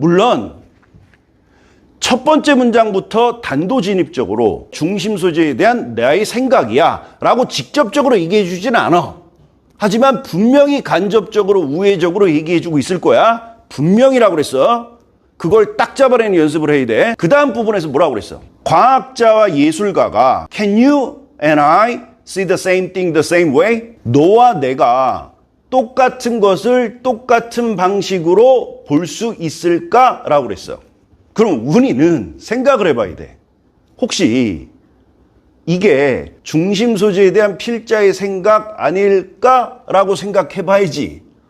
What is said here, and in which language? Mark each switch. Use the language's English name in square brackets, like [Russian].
[Korean] 물론 첫 번째 문장부터 단도직입적으로 중심 소재에 대한 나의 생각이야 라고 직접적으로 얘기해 주지는 않아. 하지만 분명히 간접적으로 우회적으로 얘기해 주고 있을 거야. 분명히라고 그랬어. 그걸 딱 잡아내는 연습을 해야 돼. 그 다음 부분에서 뭐라고 그랬어? 과학자와 예술가가 [English] Can you and I see the same thing the same way? [Korean] 너와 내가 똑같은 것을 똑같은 방식으로 볼 수 있을까? 라고 그랬어. 그럼 우리는 생각을 해봐야 돼. 혹시 이게 중심 소재에 대한 필자의 생각 아닐까라고 생각해봐야지.